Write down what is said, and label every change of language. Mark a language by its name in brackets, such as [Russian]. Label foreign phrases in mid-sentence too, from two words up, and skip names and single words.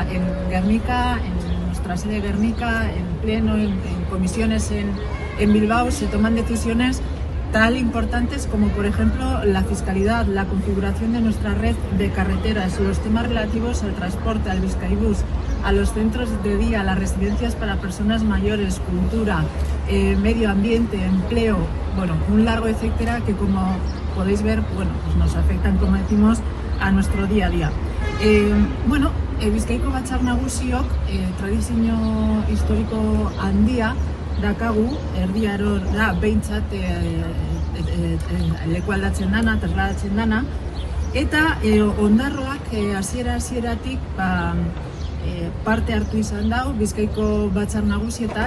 [Spanish] En Guernica, en nuestra sede de Guernica, en pleno, en comisiones en Bilbao, se toman decisiones tan importantes como, por ejemplo, la fiscalidad, la configuración de nuestra red de carreteras, los temas relativos al transporte, al Bizkaibus, a los centros de día, a las residencias para personas mayores, cultura, medio ambiente, empleo, bueno, un largo etcétera que, como podéis ver, bueno, pues nos afectan, como decimos, a nuestro día a día. [Basque] Bizkaiko Batzar Nagusiok tradizio historiko handia dakagu, Erdi Arora behintzat leku aldatzen dana, trasladatzen dana, eta ondarroak hasieratik parte hartu izan dau Bizkaiko Batzar Nagusietan.